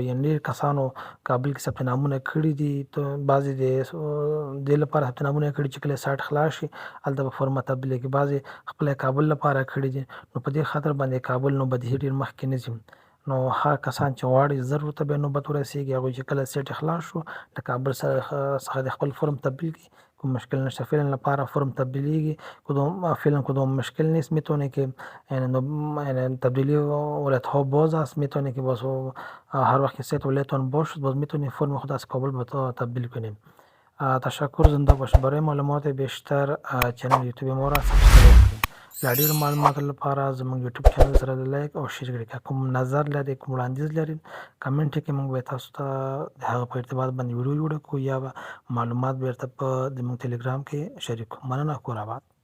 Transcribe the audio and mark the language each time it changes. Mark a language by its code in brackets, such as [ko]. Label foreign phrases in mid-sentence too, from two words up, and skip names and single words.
[ps] یعنې ډېر کسانو کابل کې ثبت نامونه کړي دي. بعضې د دې لپاره ثبت نامونه یې کړي چې کله سایټ خلاص شي هلته به فورمه تبدیلېږي. بعضې خپله کابل لپاره کړي دي. نو په دې خاطر باندې کابل نوبت ډېر مخکې نه ځي. نو هغه کسان چې غواړي ژر ورته بیا نوبت ورسېږي هغوی چې کله سیټ خلاص شو د کابل څخه د خپل فورم تبدیل کړي کوم مشکل نشته. [fa] فعلا لپاره فرم تبدیلیږي فعلا کدوم مشکل نیست. میتونه که یعنی تبدیلی ولایت‌ها باز است. میتونه که باز هر وقت که سایت ولایتتان باز شد باز میتونید فرم خود از کابل به تبدیل کنیم. تشکر. زنده باشید. برای معلومات بیشتر چنل یوتیوب ما را سابسکرایب کنید. [ps] لا ډېر معلوماتو لپاره زموږ یوټیوب چینل سره د لایک او شیر کړئ. که کوم نظر لرئ کوم وړاندیز لرئ کمنټ کې موږ به تاسو ته د هغه په ارتباط باندې ویډیو جوړه کړو یا به معلومات بیرته په زموږ ټلګرام کې شریک کړو. مننه. کور آباد.